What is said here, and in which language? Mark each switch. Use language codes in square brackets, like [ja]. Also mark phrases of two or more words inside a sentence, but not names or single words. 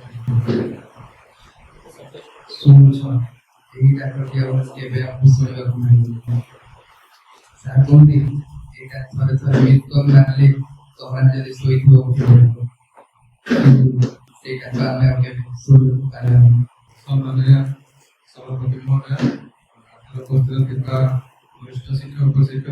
[or] ଶୁଣୁଛ ଏଇ ଡାକ୍ତରଟି ଆଉ କେବେ ଆମକୁ ଶୁଣିବାକୁ ମିଳିବ ସାର୍ କୁହନ୍ତି ଏଇଟା ଥରେ ଥରେ [en] miss call [or] ମାରିଲେ ତମମାନେ ଯଦି ଶୋଇଥିବ ଉଠିବ ସେଇଟା ତ ଆମେ ଆଉ କେବେ ଶୁଣିବାକୁ ପାରିବାନି ସମ୍ମାନନୀୟ ସଭାପତି ମହୋଦୟ ଉପସ୍ଥିତ ଥିବା ବରିଷ୍ଠ ଶିକ୍ଷକ ପ୍ରଶିକ୍ଷକ